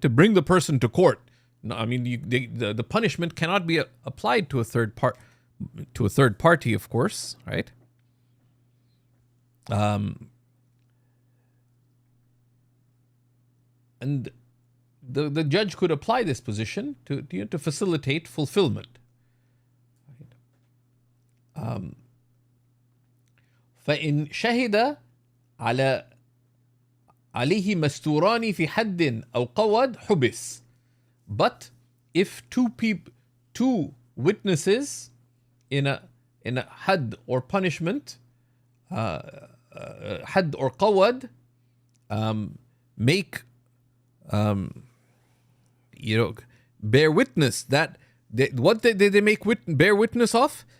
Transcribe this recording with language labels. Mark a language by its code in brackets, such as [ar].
[en] To bring the person to court. No, I mean, the punishment cannot be applied to a third party, of course, right? And the judge could apply this position to facilitate fulfillment. [ar] فإن شهد عليه مستوران في حد أو قود حبس. [en] But if two witnesses in a had or punishment, had or qawad, make bear witness that what did they bear witness of?